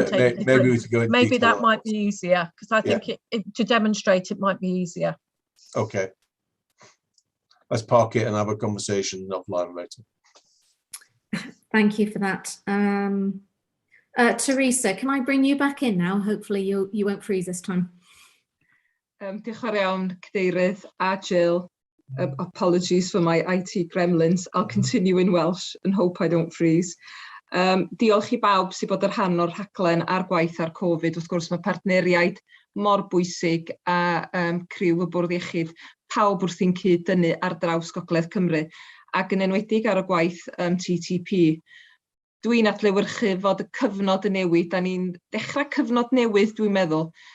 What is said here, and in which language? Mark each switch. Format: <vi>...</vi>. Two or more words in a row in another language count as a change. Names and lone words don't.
<en>And maybe that might be easier, because I think to demonstrate it might be easier. Okay. Let's park it and have a conversation offline later. Thank you for that. Teresa, can I bring you back in now? Hopefully you won't freeze this time.</en> <cy>Diolch yn fawr iawn, Cadeirydd a Jill.</cy> <en>Apologies for my IT gremlins. I'll continue in Welsh and hope I don't freeze.</en> <cy>Diolch I bawb sydd bod yr rhan o'r rhaglen a'r gwaith ar Covid. Wrth gwrs mae partneriaid mor bwysig a criw y bwrdd iechyd, pawb wrthi'n cyd-dynnu ar draws Gogledd Cymru, ac yn enwedig ar y gwaith TTP. Dwi'n adlewyrchu fod y cyfnod yn newid, da ni'n dechrau cyfnod newydd, dwi'n meddwl.</cy>